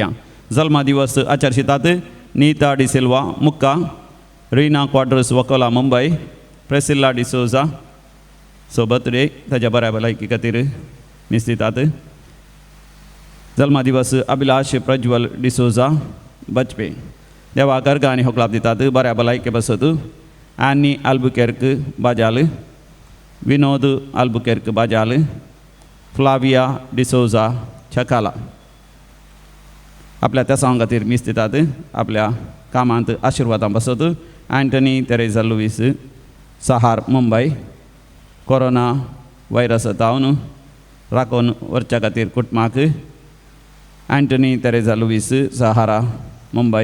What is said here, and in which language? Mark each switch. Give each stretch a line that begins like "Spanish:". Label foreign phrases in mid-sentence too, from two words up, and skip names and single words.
Konkani: जल्मा दिवस आचरशितात नीता डिसिल्वा मुक्का, रिना क्वाड्रस वकोला मुंबय, प्रेसिल्ला डिसोजा सो बर्थडे ताच्या बऱ्या भलायकी खातीर मीस दितात. जल्मा दिवस अभिलाष प्रज्वल डिसोजा बचपे देवा कर्गा आनी होकलाप दितात बऱ्या भलायके बसत. Annie Albuquerque Bajal, Vinod Albuquerque Bajal, Flavia D'Souza Chakala. आपल्या त्या सांगातीर मीस दितात. आपल्या कामांत आशिर्वादां बसत. अँटनी तेरेजा लुईस सहार मुंबय
English: corona virus
Konkani: तावन राखून व्हरच्या खातीर कुटुंबाक अँटनी तेरेजा लुईस सहारा मुंबय.